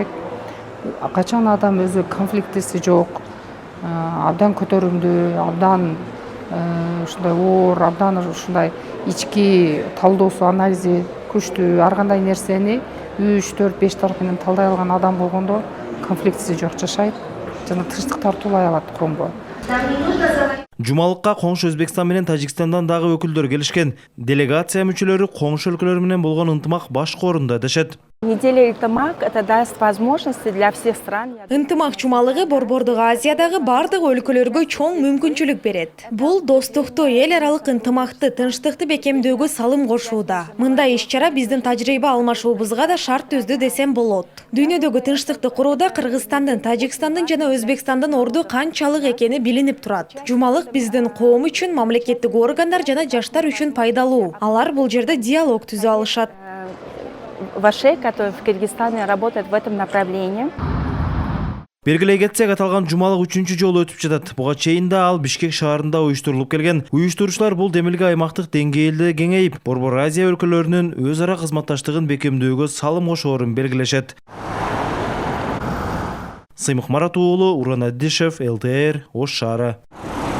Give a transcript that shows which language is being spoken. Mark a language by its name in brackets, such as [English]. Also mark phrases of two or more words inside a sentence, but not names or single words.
[Kyrgyz] Качан адам өзү конфликтиси жок, абдан көтөрүмдүү, абдан ушундай оор, абдан ушундай ички талдоосу, анализи күчтүү, ар кандай нерсени 3, 4, 5 тарап менен талдай алган адам болгондо конфликтиси жок жашайт жана тынчтык тартуулай алат коомго. Жумалыкка коңшу Өзбекстан менен Тажикстандан дагы өкүлдөр келишкен. Делегация мүчөлөрү коңшу өлкөлөр менен болгон ынтымак башкы орунда дешет. [Russian] Неделя ынтымак это даст возможности для всех стран. [Kyrgyz] Ынтымак жумалыгы Борбордук Азиядагы бардык өлкөлөргө чоң мүмкүнчүлүк берет. Бул достукту, эл аралык ынтымакты, тынчтыкты бекемдөөгө салым кошууда. Мындай иш-чара биздин тажрыйба алмашуубузга да шарт түздү десем болот. Дүйнөдөгү тынчтыкты курууда Кыргызстандын, Тажикстандын жана Өзбекстандын орду канчалык экени билинип турат. Жумалык биздин коом үчүн, мамлекеттик органдар жана жаштар үчүн пайдалуу. Алар бул жерде диалог түзө алышат. [Russian] Вашей, который в Кыргызстане работает в этом направлении. [Kyrgyz] Бергилей кетсек, аталган жумалык 3-чү жолу өтүп жатат. Буга чейин да ал Бишкек шаарында уюштурулуп келген. Уюштуруучулар бул демилге аймактык деңгээлде кеңейип, Борбор Азия өлкөлөрүнүн өз ара кызматташтыгын бекемдөөгө салым кошоорун белгилешет. Сыймык Марат уулу, Уран Аддишев, ЛТР, Ош шаары.